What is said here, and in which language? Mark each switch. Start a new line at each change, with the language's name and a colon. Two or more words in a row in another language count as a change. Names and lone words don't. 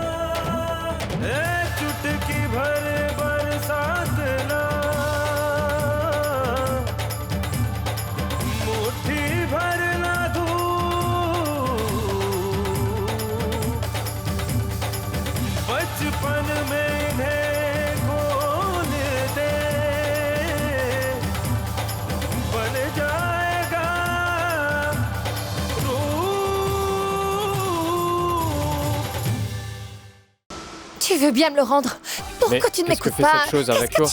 Hindi: चुटकी भर बरसात ना, मुट्ठी भर ना धूप, बचपन में इन्हें खोल दे, बन जाएगा रूप।
French: Tu veux bien me le rendre? Pourquoi tu ne m'écoutes pas? Qu'est-ce que fait cette chose avec toi?